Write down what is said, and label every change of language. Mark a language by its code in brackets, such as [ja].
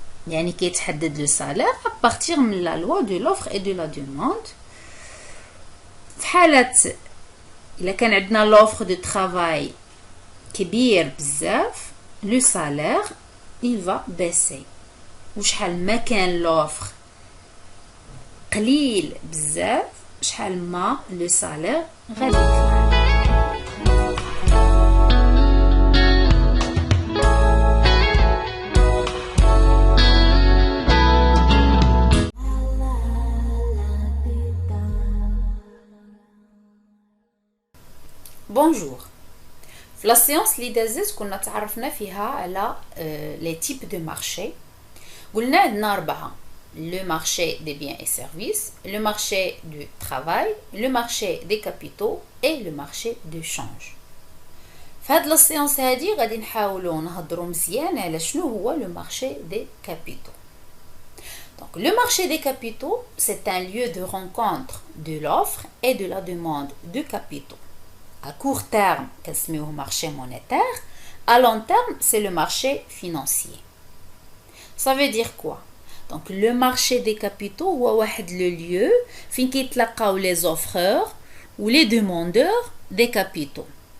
[ar] كيتحدد [fr] le salaire à partir de la loi de l'offre et de la demande. [ar] في حالة إلا كان عندنا [fr] l'offre de travail [ar] كبير بزاف, [fr] le salaire il va baisser. [ar] وشحال ما كان l'offre قليل بزاف, شحال ما [fr] le salaire [ar] غادي يطلع. [fr] Bonjour. [ar] في [fr] la séance [ar] اللي دازت كنا تعرفنا فيها على [fr] les types de marché. [ar] قلنا عندنا [fr] 4: le marché des biens et services, le marché du travail, le marché des capitaux et le marché du change. [ar] في هاد [fr] la séance [ar] هادي غادي نحاولوا نهضروا مزيان على شنو هو [fr] le marché des capitaux. Donc, le marché des capitaux, c'est un lieu de rencontre de l'offre et de la demande de capitaux. À court terme, c'est le marché monétaire. À long terme, c'est le marché financier. Ça veut dire quoi? Donc, le marché des capitaux, c'est le lieu où les offreurs ou les demandeurs des capitaux.